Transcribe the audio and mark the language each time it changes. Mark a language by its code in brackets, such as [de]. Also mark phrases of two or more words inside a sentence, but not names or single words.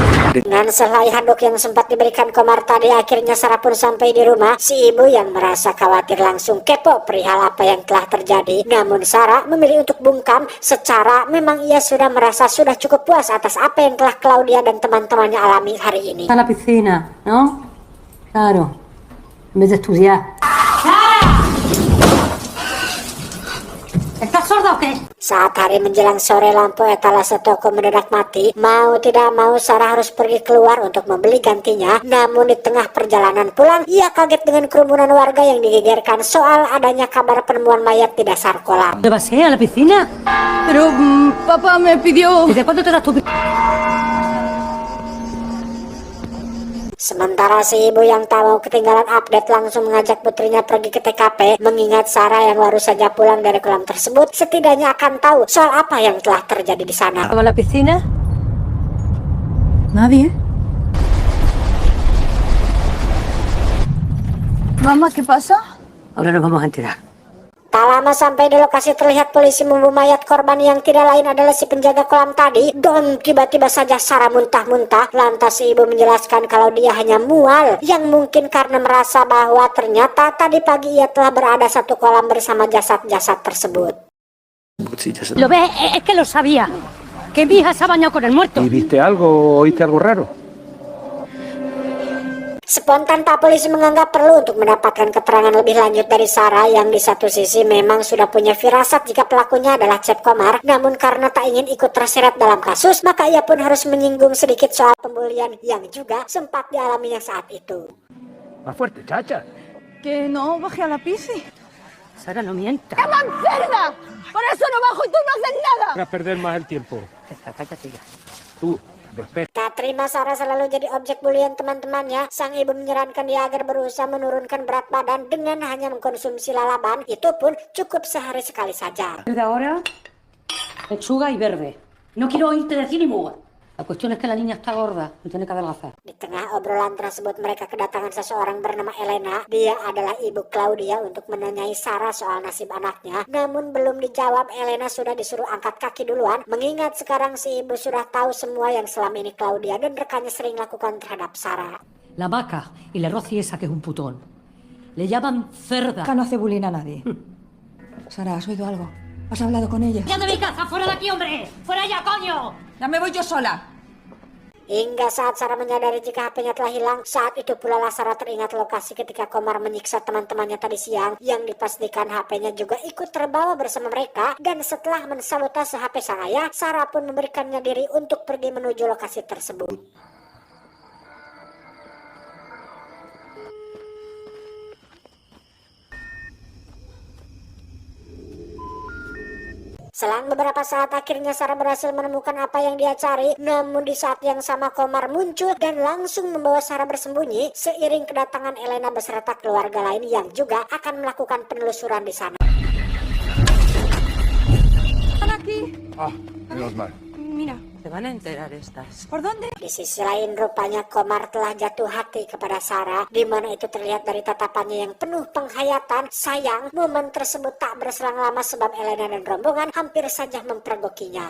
[id] Dengan sehelai handuk yang sempat diberikan Komar tadi, akhirnya Sarah pun sampai di rumah. Si ibu yang merasa khawatir langsung kepo perihal apa yang telah terjadi. Namun Sarah memilih untuk bungkam. Secara memang ia sudah merasa sudah cukup puas atas apa yang telah Claudia dan teman-temannya alami hari ini. [es] A la piscina, ¿no? Claro. En vez de estudiar. ¿Estás sorda o qué? [id] Saat hari menjelang sore, lampu etalase toko mendadak mati. Mau tidak mau Sarah harus pergi keluar untuk membeli gantinya. Namun di tengah perjalanan pulang, ia kaget dengan kerumunan warga yang digegerkan soal adanya kabar penemuan mayat di dasar kolam. [es] ¿Te vas a la piscina? Pero papá me pidió... ¿Desde cuándo te das tu [id] Sementara si ibu yang tak mau ketinggalan update langsung mengajak putrinya pergi ke TKP, mengingat Sarah yang baru saja pulang dari kolam tersebut setidaknya akan tahu soal apa yang telah terjadi di sana. [es] a la piscina? Nadie. Mamá, ¿qué pasa? Ahora nos vamos a enterar. [id] Tak lama sampai di lokasi terlihat polisi membawa mayat korban yang tidak lain adalah si penjaga kolam tadi. Dan tiba-tiba saja Sarah muntah-muntah. Lantas si ibu menjelaskan kalau dia hanya mual, yang mungkin karena merasa bahwa ternyata tadi pagi ia telah berada satu kolam bersama jasad-jasad tersebut. [es] Lo ves, es que lo sabía. Que mi hija se ha bañado con el muerto. ¿Y viste algo, oíste algo raro? [id] Spontan Pak Polisi menganggap perlu untuk mendapatkan keterangan lebih lanjut dari Sarah yang di satu sisi memang sudah punya firasat jika pelakunya adalah Cep Komar, namun karena tak ingin ikut terseret dalam kasus, maka ia pun harus menyinggung sedikit soal pembulian yang juga sempat dialaminya saat itu. [es] Más fuerte, chacha. Que no baje a la piscina. Sara, no mientas. ¡Qué mancerda! Por eso no bajo y tú no haces nada. Para perder más el tiempo. Cállate ya. Tú, despierta. [id] Tak terima Sarah selalu jadi objek bulian teman-temannya, sang ibu menyarankan dia agar berusaha menurunkan berat badan dengan hanya mengkonsumsi lalaban, itu pun cukup sehari sekali saja. [es] De ahora, lechuga y verde. No quiero oírte decir ni muga. La cuestión es que la niña está gorda, no tiene que adelgazar. [id] Di tengah obrolan tersebut mereka kedatangan seseorang bernama Elena. Dia adalah ibu Claudia untuk menanyai Sarah soal nasib anaknya. Namun belum dijawab, Elena sudah disuruh angkat kaki duluan, mengingat sekarang si ibu sudah tahu semua yang selama ini Claudia dan rekannya sering lakukan terhadap Sarah. [es] La vaca y la Rosy esa que es un putón. Le llaman cerda. Acá no hace bullying a nadie. Sara, ¿has oído algo? ¿Has hablado con ella? ¡Ya de mi casa! ¡Fuera de aquí, hombre! ¡Fuera ya, coño! Ya me voy yo sola. [id] Hingga saat Sarah menyadari jika HP-nya telah hilang, saat itu pula Sarah teringat lokasi ketika Komar menyiksa teman-temannya tadi siang, yang dipastikan HP-nya juga ikut terbawa bersama mereka. Dan setelah mensabotase HP sang ayah, Sarah pun memberikannya diri untuk pergi menuju lokasi tersebut. Selang beberapa saat akhirnya Sarah berhasil menemukan apa yang dia cari. Namun di saat yang sama Komar muncul dan langsung membawa Sarah bersembunyi seiring kedatangan Elena beserta keluarga lain yang juga akan melakukan penelusuran di sana. [es] Aquí. Ah, menos mal. Mira, te van a enterar estas. ¿Por dónde? [id] Di sisi lain rupanya Komar telah jatuh hati kepada Sarah, di mana itu terlihat dari tatapannya yang penuh penghayatan. Sayang, momen tersebut tak berselang lama sebab Elena dan rombongan hampir saja mempergokinya.